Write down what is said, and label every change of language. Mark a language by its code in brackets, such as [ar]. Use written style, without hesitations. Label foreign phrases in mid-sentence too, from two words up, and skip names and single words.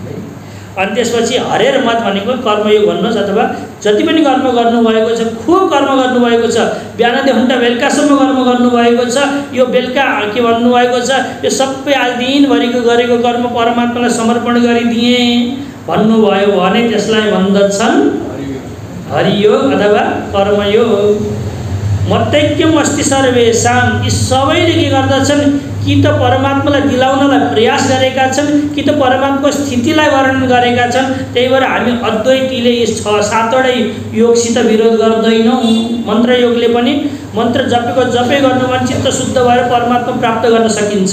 [ne] अनि त्यसपछि [sa] हरेर मत [ne] भनेको कर्मयोग भन्नुहोस्, अथवा जति पनि कर्म गर्नुभएको छ, खुब कर्म गर्नुभएको छ, बिहानदेखि बेलुकासम्म कर्म गर्नुभएको छ, यो बेलुका के भन्नुभएको छ, यो सबै आज दिनभरिको गरेको कर्म परमात्मालाई समर्पण गरिदिए भन्नुभयो भने त्यसलाई भन्दछन् हरियोग अथवा कर्मयोग। [sa] मत्यैक्यम अस्ति सर्वेषां, [ne] यी सबैले के गर्दछन् कि त परमात्मालाई दिलाउनलाई प्रयास गरेका छन् कि त परमात्माको स्थितिलाई वर्णन गरेका छन्। त्यही भएर हामी अद्वैतीले यी 6-7वटै योगसित विरोध गर्दैनौँ। मन्त्र योगले पनि मन्त्र जपेको जपे गर्नु भने चित्त शुद्ध भएर परमात्मा प्राप्त गर्न सकिन्छ।